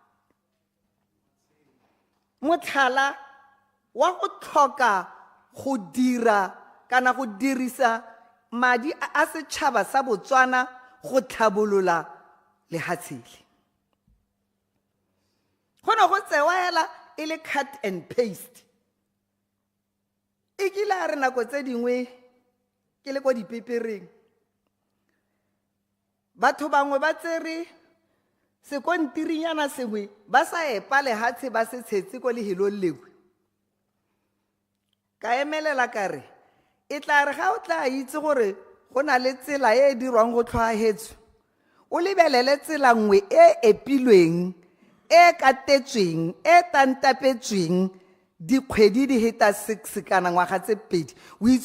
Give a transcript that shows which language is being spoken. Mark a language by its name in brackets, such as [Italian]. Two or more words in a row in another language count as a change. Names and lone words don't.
[Tswana] Motlhala wa go tlhoka go dira kana go dirisa madi a setšhaba sa Botswana go tlhabolola lehatshele. Go Go go tsewa hela e le [English] cut and paste. [Tswana] E kile a re nako tse dingwe ke le kwa dipepereng. Batho bangwe ba tsere sekontirinyana sengwe ba sa epa lehatshe ba se tshetse ko lehelong lewe. Ka emelela ka re e tla re ga o tla itse gore go na le tsela e dirwang go tlhoahetswe o lebelele tsela nngwe e epilweng e katetsweng e tantapetsweng dikgwedi di heta 6 kana ngwaga tse 2 o itse